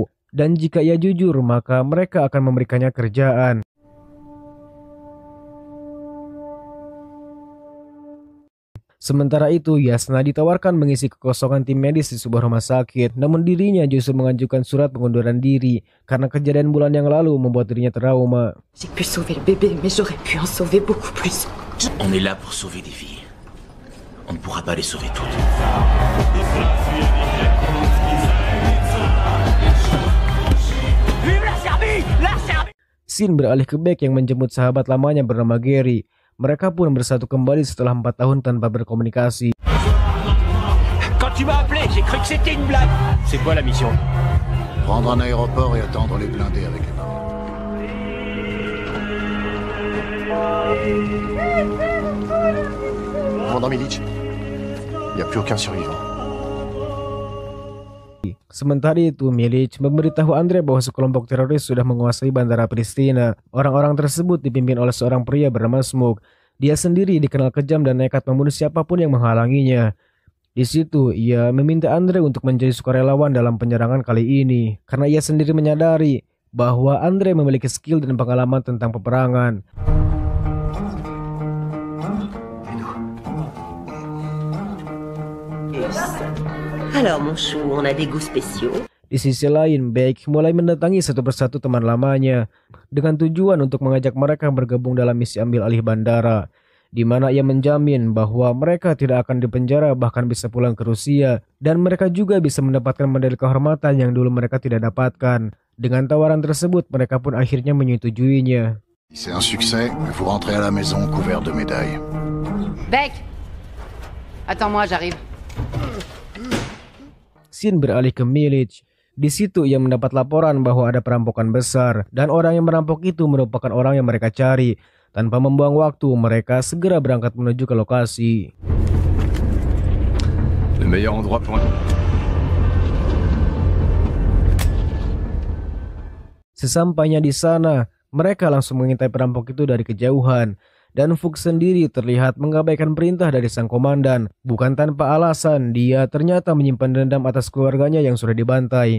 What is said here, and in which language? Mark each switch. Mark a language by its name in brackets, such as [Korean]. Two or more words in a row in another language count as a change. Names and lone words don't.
[Indonesian] Dan jika ia jujur maka mereka akan memberikannya kerjaan. Sementara itu, Yasna ditawarkan mengisi kekosongan tim medis di sebuah rumah sakit, namun dirinya justru mengajukan surat pengunduran diri karena kejadian bulan yang lalu membuat dirinya trauma. [French] J'ai pu sauver le bébé, mais j'aurais pu en sauver beaucoup plus. On est là pour sauver des vies. On ne pourra pas les sauver toutes. [Indonesian] Scene beralih ke Beck yang menjemput sahabat lamanya bernama Gary. Mereka pun bersatu kembali setelah 4 tahun tanpa berkomunikasi. [French] Quand tu m'as appelé, j'ai cru que c'était une blague. C'est quoi la mission? Prendre un aéroport et attendre les blindés avec les parents. Commandant Milic, il n'y a plus aucun survivant. [Indonesian] Sementara itu, Milic memberitahu Andre bahwa sekelompok teroris sudah menguasai bandara Pristina. Orang-orang tersebut dipimpin oleh seorang pria bernama Smoke. Dia sendiri dikenal kejam dan nekat membunuh siapapun yang menghalanginya. Di situ, ia meminta Andre untuk menjadi sukarelawan dalam penyerangan kali ini, karena ia sendiri menyadari bahwa Andre memiliki skill dan pengalaman tentang peperangan. [French] Alors mon chou, on a des goûts spéciaux. [Indonesian] Di sisi lain, Beck mulai mendatangi satu persatu teman lamanya dengan tujuan untuk mengajak mereka bergabung dalam misi ambil alih bandara, di mana ia menjamin bahwa mereka tidak akan dipenjara bahkan bisa pulang ke Rusia dan mereka juga bisa mendapatkan medali kehormatan yang dulu mereka tidak dapatkan. Dengan tawaran tersebut, mereka pun akhirnya menyetujuinya. [French] C'est un succès, vous rentrez à la maison couvert de médailles. Beck, attends-moi, j'arrive. [Indonesian] Scene beralih ke Milic. Di situ ia mendapat laporan bahwa ada perampokan besar dan orang yang merampok itu merupakan orang yang mereka cari. Tanpa membuang waktu, mereka segera berangkat menuju ke lokasi. [French] Le meilleur endroit pour [Indonesian] Sesampainya di sana, mereka langsung mengintai perampok itu dari kejauhan. Dan Fuchs sendiri terlihat mengabaikan perintah dari sang komandan. Bukan tanpa alasan, dia ternyata menyimpan dendam atas keluarganya yang sudah dibantai.